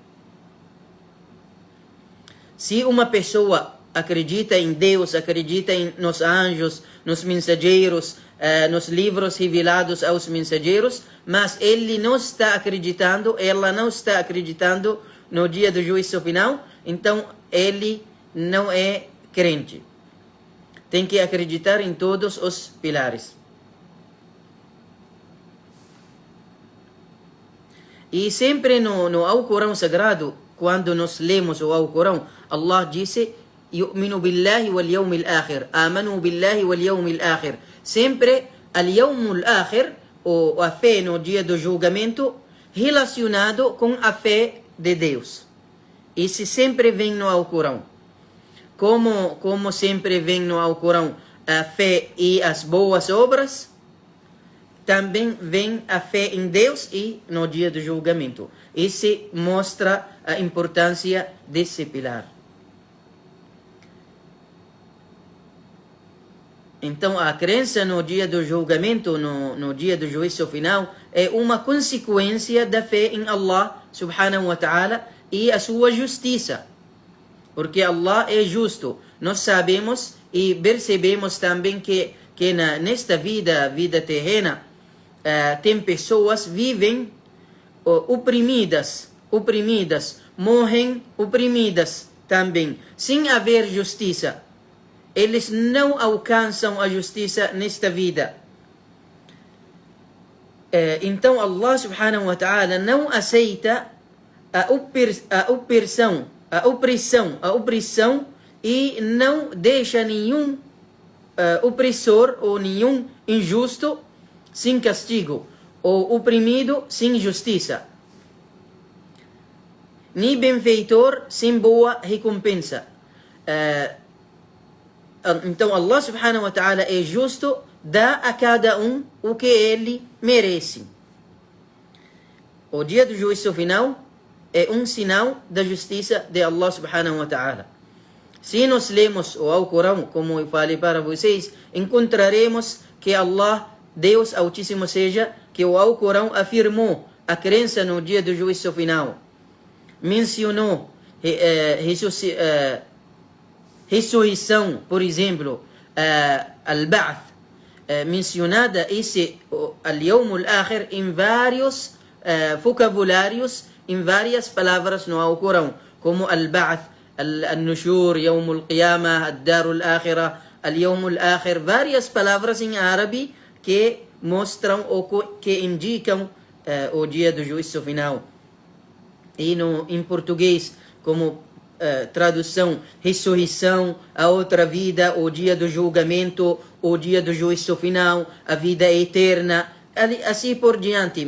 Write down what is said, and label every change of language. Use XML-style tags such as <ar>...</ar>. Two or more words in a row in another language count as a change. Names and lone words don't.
<pt>Se uma pessoa acredita em Deus, acredita nos anjos, nos mensageiros, nos livros revelados aos mensageiros, mas ele não está acreditando, ela não está acreditando no dia do juízo final, então ele não é crente. Tem que acreditar em todos os pilares. E sempre no Alcorão Sagrado, quando nós lemos o Alcorão, Allah disse:</pt> <ar>يؤمن بالله واليوم الآخر آمنوا بالله واليوم الآخر. Sempre اليوم الآخر,</ar> <pt>ou a fé no dia do julgamento, relacionado com a fé de Deus. Isso sempre vem no Alcorão. Como sempre vem no Alcorão a fé e as boas obras, também vem a fé em Deus e no dia do julgamento. Isso mostra a importância desse pilar. Então, a crença no dia do julgamento, no dia do juízo final, é uma consequência da fé em Allah</pt> <ar>سبحانه وتعالى</ar> <pt>e a sua justiça. Porque Allah é justo. Nós sabemos e percebemos também que nesta vida terrena, tem pessoas que vivem oprimidas, morrem oprimidas também, sem haver justiça. Eles não alcançam a justiça nesta vida. Então Allah</pt> <ar>سبحانه وتعالى</ar> <pt>não aceita a opressão e não deixa nenhum opressor ou nenhum injusto sem castigo, ou oprimido sem justiça, nem benfeitor sem boa recompensa. Então Allah</pt> <ar>سبحانه وتعالى</ar> <pt>é justo, dá a cada um o que ele merece. O dia do juízo final é um sinal da justiça de Allah</pt> <ar>سبحانه وتعالى.</ar> <pt>Se nós lemos o Alcorão, como eu falei para vocês, encontraremos que Allah, Deus Altíssimo seja, que o Alcorão afirmou a crença no dia do juízo final. Mencionou ressurreição, por exemplo, al-Ba'th, mencionada esse</pt> <ar>اليوم الآخر</ar> <pt>em vários vocabulários, em várias palavras no Alcorão, como</pt> <ar>البعث، النشور، يوم القيامة، الدار الآخرة، اليوم الآخر,</ar> <pt>várias palavras em árabe que mostram ou que indicam o dia do juízo final. E em português, como tradução, ressurreição, a outra vida, o dia do julgamento, o dia do juízo final, a vida eterna, assim por diante.</pt>